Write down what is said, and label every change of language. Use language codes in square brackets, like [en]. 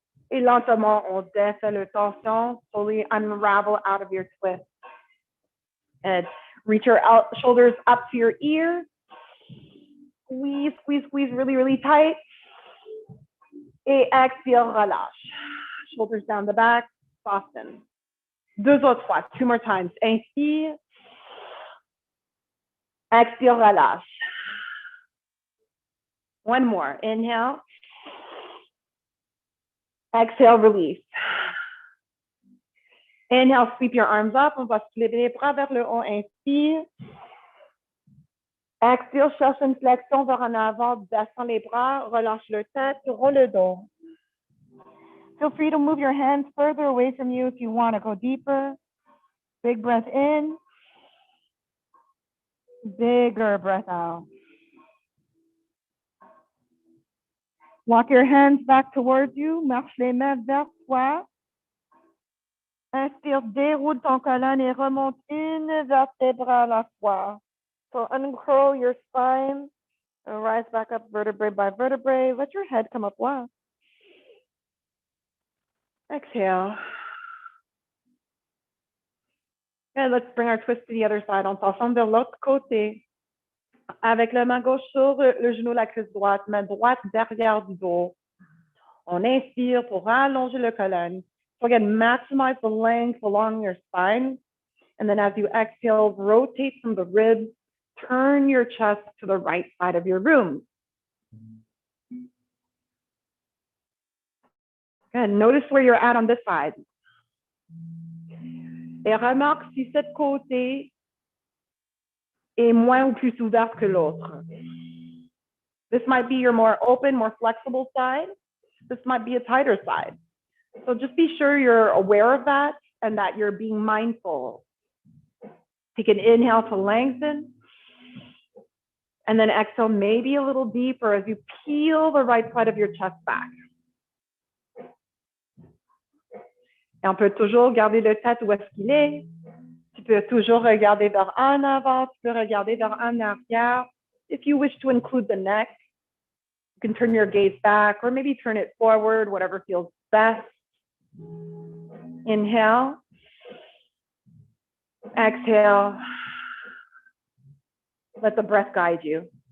[fr] Et lentement, on défait le tension. [en] Slowly unravel out of your twist. And reach your shoulders up to your ears. Squeeze, squeeze, squeeze really, really tight. [fr] Et expire, relâche. [en] Shoulders down the back, soften. [fr] 2 autres fois, [en] 2 more times. [fr] Inspire. Expire, relâche. [en] 1 more. Inhale. Exhale, release. Inhale, sweep your arms up. [fr] On va se lever les bras vers le haut. Inspire. Expire, cherche une flexion vers en avant. Descends les bras. Relâche le tête. Roule le dos. [en] Feel free to move your hands further away from you if you want to go deeper. Big breath in. Bigger breath out. Walk your hands back towards you. [fr] Marche les mains vers toi. Inspire, déroule ton colonne et remonte une vertèbre à la fois. [en] So uncurl your spine and rise back up vertebrae by vertebrae. Let your head come up low. Exhale. And let's bring our twist to the other side. [fr] On s'ensemble vers l'autre côté. Avec la main gauche sur le genou, la cuisse droite, main droite derrière du dos. On inspire pour allonger le colonne. [en] So again, maximize the length along your spine. And then as you exhale, rotate from the ribs, turn your chest to the right side of your room. Good. Notice where you're at on this side. [fr] Et remarque si cette côté est moins ou plus ouverte que l'autre. [en] This might be your more open, more flexible side. This might be a tighter side. So just be sure you're aware of that and that you're being mindful. Take an inhale to lengthen. And then exhale maybe a little deeper as you peel the right side of your chest back. [fr] Et on peut toujours garder le tête où est-ce qu'il est. Tu peux toujours regarder vers en avant, tu peux regarder vers en arrière. [en] If you wish to include the neck, you can turn your gaze back or maybe turn it forward, whatever feels best. Inhale. Exhale. Let the breath guide you.